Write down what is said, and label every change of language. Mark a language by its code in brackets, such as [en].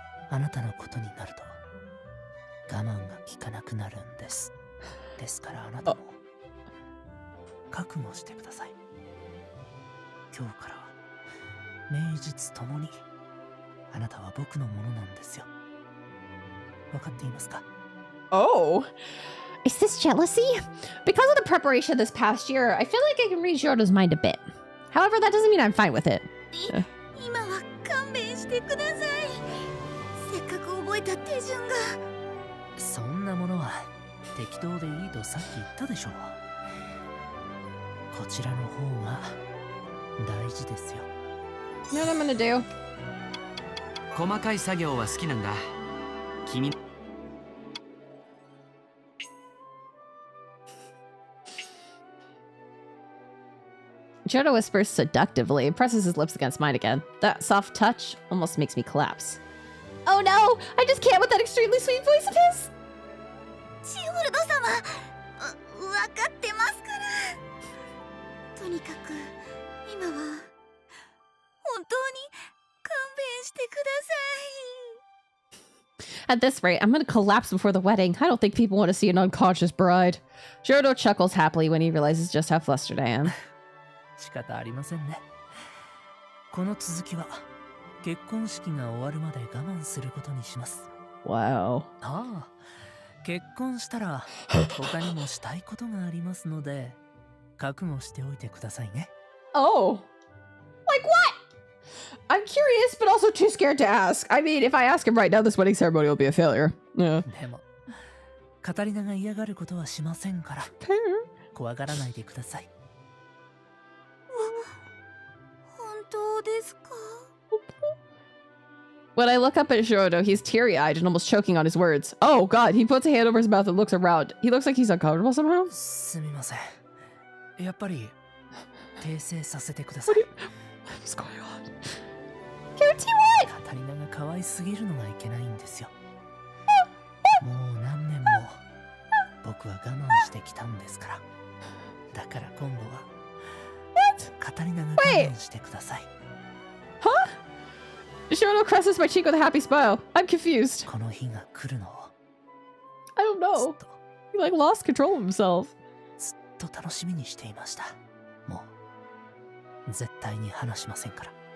[ja] あなたのことになると我慢が効かなくなるんです。ですからあなたも覚悟してください。今日からは名実ともにあなたは僕のものなんですよ。わかっていますか？ [en] Oh, is this jealousy? Because of the preparation this past year, I feel like I can read Giordo's mind a bit. However, that doesn't mean I'm fine with it. [ja] 今は勘弁してください。せっかく覚えた手順が。そんなものは適当でいいとさっき言ったでしょう。こちらの方が大事ですよ。 [en] You know what I'm gonna do? [ja] 細かい作業は好きなんだ。君 [en] Giordo whispers seductively, presses his lips against mine again. That soft touch almost makes me collapse. Oh no! I just can't with that extremely sweet voice of his! [ja] ジオルド様、わかってますから。とにかく今は本当に勘弁してください。 [en] At this rate, I'm gonna collapse before the wedding. I don't think people want to see an unconscious bride. Giordo chuckles happily when he realizes just how flustered I am. [ja] 仕方ありませんね。この続きは結婚式が終わるまで我慢することにします。 [en] Wow. [ja] ああ、結婚したら他にもしたいことがありますので覚悟しておいてくださいね。 [en] Oh. Like what? I'm curious, but also too scared to ask. I mean, if I ask him right now, this wedding ceremony will be a failure. Yeah. [ja] でもカタリナが嫌がることはしませんから怖がらないでください。本当ですか？ [en] When I look up at Giordo, he's teary-eyed and almost choking on his words. Oh god, he puts a hand over his mouth and looks around. He looks like he's uncomfortable somehow. [ja] すみません。やっぱり訂正させてください。 [en] What's going on? Guarantee what? [ja] カタリナが可愛すぎるのがいけないんですよ。もう何年も僕は我慢してきたんですから。だから今度はカタリナが我慢してください。 [en] Huh? Giordo caresses my cheek with a happy smile. I'm confused. [ja] この日が来るのを [en] I don't [ja] ず [en] know. [ja] っと [en] He like lost control of himself. [ja] ずっと楽しみにしていました。もう絶対に話しませんから。